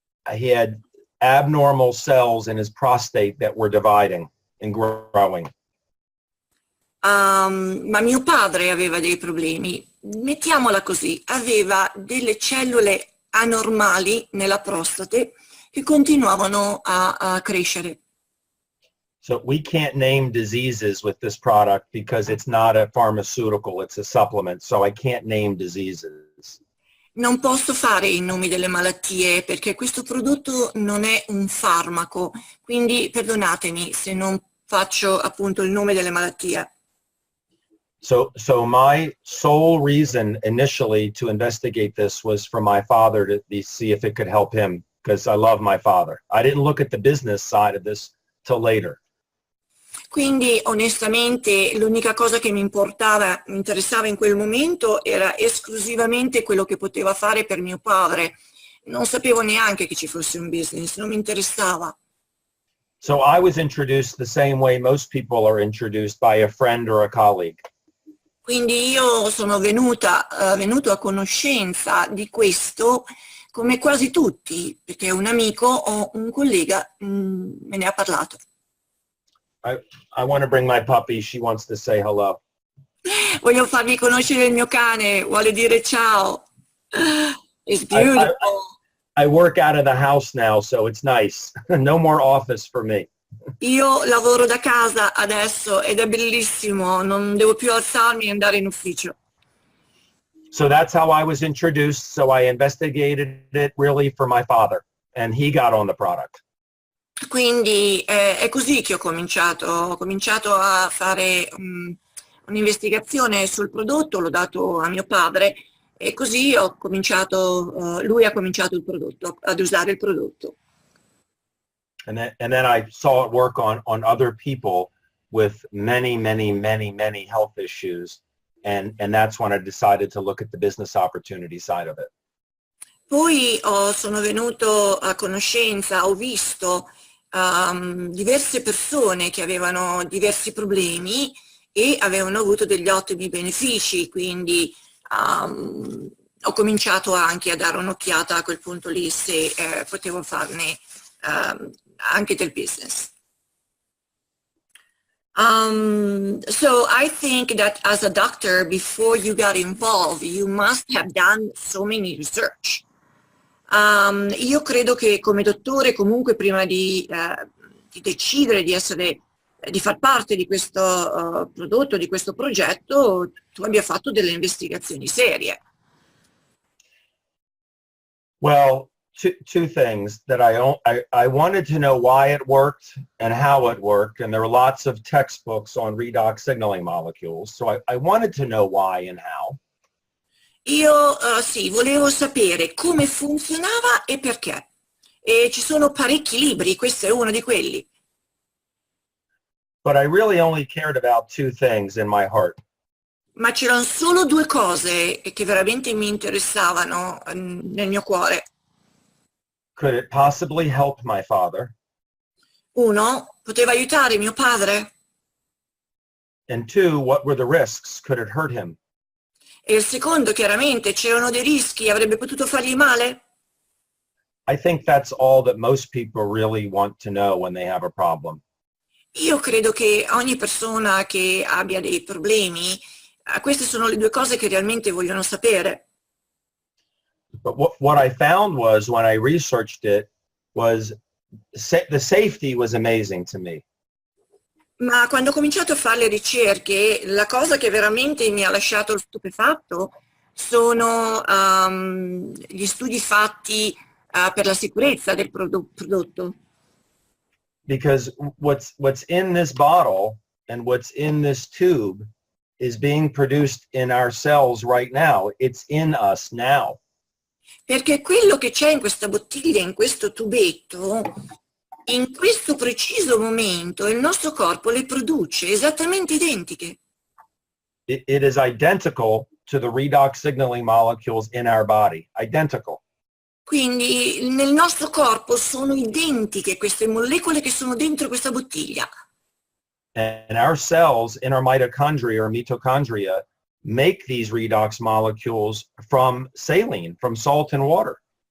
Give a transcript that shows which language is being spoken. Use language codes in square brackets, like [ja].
[en] He had abnormal cells in his prostate that were dividing and growing. [it] Ma mio padre aveva dei problemi, mettiamola così, aveva delle cellule anormali nella prostate che continuavano a crescere. [en] So we can't name diseases with this product because it's not a pharmaceutical, it's a supplement, so I can't name diseases. [it] Non posso fare i nomi delle malattie perché questo prodotto non è un farmaco, quindi perdonatemi se non faccio appunto il nome delle malattie. [en] So my sole reason initially to investigate this was for my father to see if it could help him, because I love my father. I didn't look at the business side of this till later. [it] Quindi onestamente l'unica cosa che mi interessava in quel momento era esclusivamente quello che poteva fare per mio padre. Non sapevo neanche che ci fosse un business, non mi interessava. [en] So I was introduced the same way most people are introduced, by a friend or a colleague. [it] Quindi io sono venuto a conoscenza di questo come quasi tutti, perché un amico o un collega me ne ha parlato. [en] I, I want to bring my puppy. She wants to say hello. [it] Voglio farvi conoscere il mio cane, vuole dire ciao. [en] It's I, I, beautiful. I work out of the house now, so it's nice. No more office for me. [it] Io lavoro da casa adesso ed è bellissimo, non devo più alzarmi e andare in ufficio. [en] So that's how I was introduced. So I investigated it really for my father, and he got on the product. [it] Quindi è così che ho cominciato a fare un'investigazione sul prodotto, l'ho dato a mio padre e così lui ha cominciato ad usare il prodotto. [en] And then I saw it work on other people with many health issues. And that's when I decided to look at the business opportunity side of it. [it] Poi sono venuto a conoscenza, ho visto diverse persone che avevano diversi problemi e avevano avuto degli ottimi benefici, quindi ho cominciato anche a dare un'occhiata a quel punto lì se potevo farne anche del business. [en] So I think that as a doctor, before you got involved, you must have done so many research. [it] Io credo che come dottore, comunque, prima di decidere di far parte di questo prodotto, di questo progetto, tu abbia fatto delle investigazioni serie. [en] Well, two things that I wanted to know why it worked and how it worked, and there are lots of textbooks on redox signaling molecules, so I wanted to know why and how. [it] Io sì, volevo sapere come funzionava e perché. E ci sono parecchi libri, questo è uno di quelli. [en] But I really only cared about two things in my heart. [it] Ma c'erano solo due cose che veramente mi interessavano nel mio cuore. [en] Could it possibly help my father? [it] Uno, poteva aiutare mio padre? [en] And two, what were the risks? Could it hurt him? [it] E il secondo, chiaramente, c'erano dei rischi, avrebbe potuto fargli male? [en] I think that's all that most people really want to know when they have a problem. [it] Io credo che ogni persona che abbia dei problemi, queste sono le due cose che realmente vogliono sapere. [en] But what I found was, when I researched it, was the safety was amazing to me. [it] Ma quando ho cominciato a fare le ricerche, la cosa che veramente mi ha lasciato stupefatto sono gli studi fatti per la sicurezza del prodotto. [en] Because what's in this bottle and what's in this tube is being produced in our cells right now. It's in us now. [it] Perché quello che c'è in questa bottiglia, in questo tubetto, in questo preciso momento il nostro corpo le produce esattamente identiche. [en] It is identical to the redox signaling molecules in our body. Identical. [it] Quindi nel nostro corpo sono identiche queste molecole che sono dentro questa bottiglia. [en] And our cells in our mitochondria make these redox molecules from saline, from salt and water.